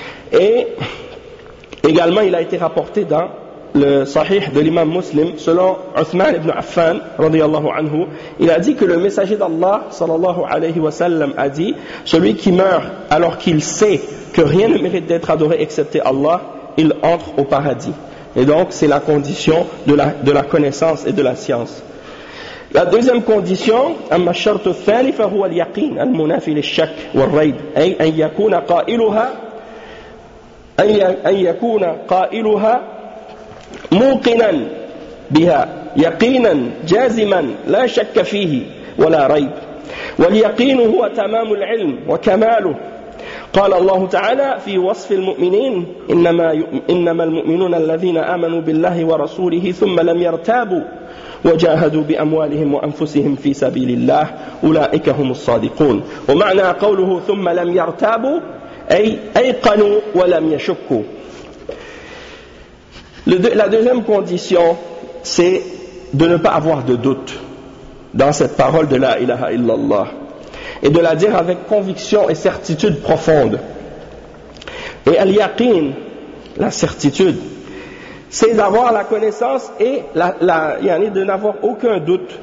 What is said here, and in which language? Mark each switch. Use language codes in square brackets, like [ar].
[fr] Et également, il a été rapporté dans le sahih de l'imam muslim, selon Uthman ibn Affan, radiyallahu anhu, il a dit que le messager d'Allah, sallallahu alayhi wa sallam, a dit, celui qui meurt alors qu'il sait que rien ne mérite d'être adoré excepté Allah, il entre au paradis. Et donc, c'est la condition de la connaissance et de la science. [ar] La deuxième condition, أما الشرط الثاني فهو اليقين المنافي للشك والريب أي أن يكون قائلها أن يكون قائلها موقنا بها يقينا جازما لا شك فيه ولا ريب واليقين هو تمام العلم وكماله قال الله تعالى في وصف المؤمنين إنما المؤمنون الذين آمنوا بالله ورسوله ثم لم يرتابوا وجاهدوا بأموالهم وأنفسهم في سبيل الله أولئك هم الصادقون ومعنى قوله ثم لم يرتابوا أي أيقنوا ولم يشكوا. [fr] La deuxième condition, c'est de ne pas avoir de doute dans cette parole de la ilaha illallah et de la dire avec conviction et certitude profonde. Et al-yaqin, la certitude, c'est d'avoir la connaissance et de n'avoir aucun doute.